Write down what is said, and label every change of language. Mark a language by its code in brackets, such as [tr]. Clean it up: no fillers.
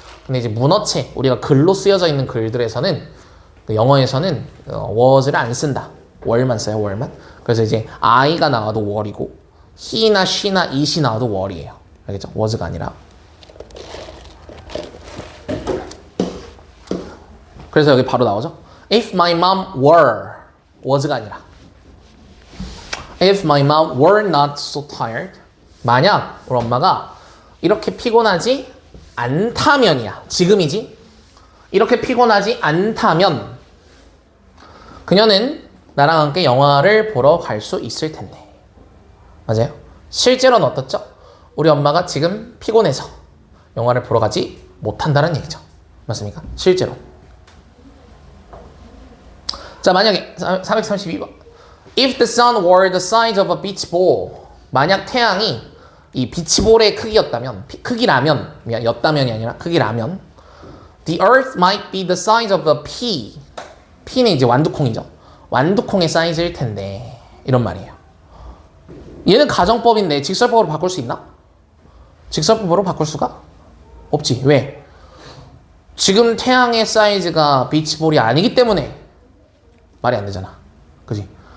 [ko] 근데 이제 문어체, 우리가 글로 쓰여져 있는 글들에서는 영어에서는 was를 안 쓴다. were만 써요. were만. 그래서 이제 I가 나와도 were이고 he나 she나 it이 나와도 were이에요. 알겠죠? was가 아니라. 그래서 여기 바로 나오죠. [en] If my mom was가 [ko] 아니라 [en] If my mom were not so tired. [ko] 만약 우리 엄마가 이렇게 피곤하지 않다면이야. 지금이지. 이렇게 피곤하지 않다면 그녀는 나랑 함께 영화를 보러 갈 수 있을 텐데. 맞아요? 실제로는 어떻죠? 우리 엄마가 지금 피곤해서 영화를 보러 가지 못한다는 얘기죠. 맞습니까? 실제로. 자, 만약에 432번. [en] If the sun were the size of a beach ball. [ko] 만약 태양이 이 비치볼의 크기라면 였다면이 아니라 크기라면 [en] The earth might be the size of a pea. [ko] pea는 이제 완두콩이죠. 완두콩의 사이즈일 텐데 이런 말이에요. 얘는 가정법인데 직설법으로 바꿀 수 있나? 직설법으로 바꿀 수가 없지. 왜? 지금 태양의 사이즈가 비치볼이 아니기 때문에 말이 안 되잖아. 그지?